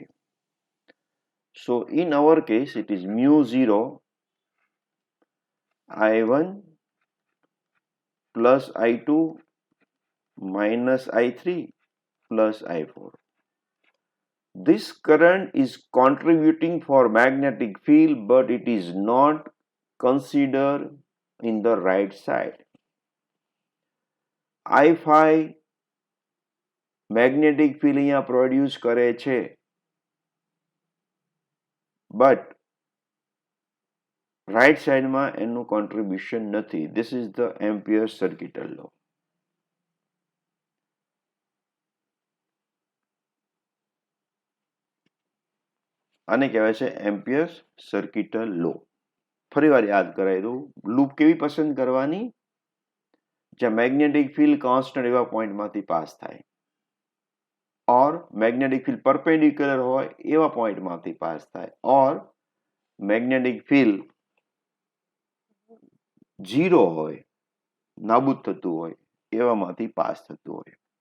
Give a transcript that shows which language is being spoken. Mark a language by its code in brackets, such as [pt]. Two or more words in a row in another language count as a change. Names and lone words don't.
[en] So in our case, it is mu 0 I1 plus I2 minus I3 plus I4. This current is contributing for magnetic field, but it is not considered in the right side. [gu] I5 [en] magnetic field [gu] અહીંયા produce કરે છે, but [en] right side [gu] માં એનું contribution નથી. [en] This is the Amperes Circuital law. [gu] આને કહેવાય છે Amperes Circuital law. ફરીવાર યાદ કરાવી દઉં, લૂપ કેવી પસંદ કરવાની? જ્યાં [en] magnetic field constant [gu] એવા પોઈન્ટમાંથી પાસ થાય, or [en] magnetic field perpendicular [gu] હોય એવા પોઈન્ટમાંથી પાસ થાય, or [en] magnetic field zero [gu] હોય, નાબૂદ થતું હોય એવામાંથી પાસ થતું હોય.